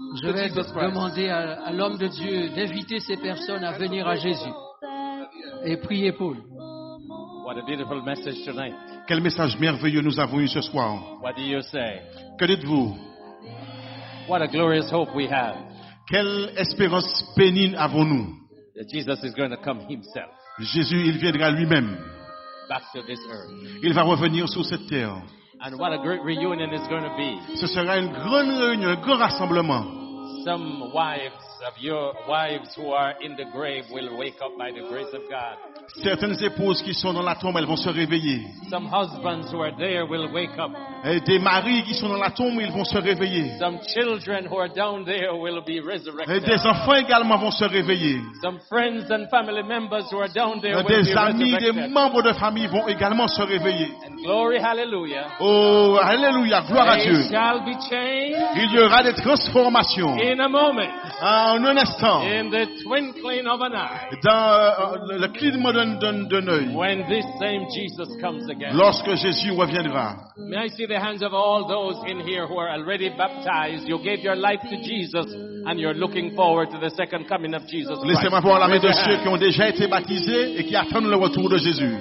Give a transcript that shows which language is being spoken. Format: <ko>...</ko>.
<fr>Je</fr> <en>to</en> <fr>vais</fr> <en>Jesus Christ.</en> <fr>demander à l'homme de Dieu d'inviter ces personnes à venir à Jésus et prier pour eux.</fr> <en>What a beautiful message tonight.</en> <fr>Quel message merveilleux nous avons eu ce soir.</fr> <en>What do you say?</en> <fr>Que dites-vous?</fr> <en>What a glorious hope we have</en> <fr>Quelle espérance bénigne avons-nous?</fr> <en>that Jesus is going to come himself</en> <fr>Jésus, il viendra lui-même.</fr> <en>back to this earth.</en> <fr>Il va revenir sur cette terre.</fr> <en>And what a great reunion it's going to be.</en> <fr>Ce sera une grande réunion, un grand rassemblement.</fr> <en>Some wives of your wives who are in the grave will wake up by the grace of God.</en> <fr>Certaines épouses qui sont dans la tombe, elles vont se réveiller.</fr> <en>Some husbands who are there will wake up.</en> <fr>Et des maris qui sont dans la tombe, ils vont se réveiller.</fr> <en>Some children who are down there will be</en> <fr>Et</fr> <en>resurrected.</en> <fr>des enfants également vont se réveiller.</fr> <en>Some friends and family members who are down there will be</en> <fr>Des amis, des</fr> <en>resurrected.</en> <fr>membres de famille vont également se réveiller.</fr> <en>And glory, hallelujah.</en> <fr>Oh, alléluia, gloire à Dieu.</fr> <en>They shall be changed</en> <fr>Il y aura des transformations</fr> <en>in a moment,</en> <fr>en un instant,</fr> <en>in the twinkling of an eye,</en> <fr>dans le clignement d'un œil,</fr> <en>when this same Jesus comes again.</en> <fr>lorsque Jésus reviendra.</fr> <en>May I see the hands of all those in here who are already baptized? You gave your life to Jesus and you're looking forward to the second coming of Jesus Christ.</en> <fr>Laissez-moi voir la main</fr> <en>Raise</en> <fr>de</fr> <en>your</en> <fr>ceux</fr> <en>hand.</en> <fr>qui ont déjà été baptisés et qui attendent le retour de Jésus.</fr>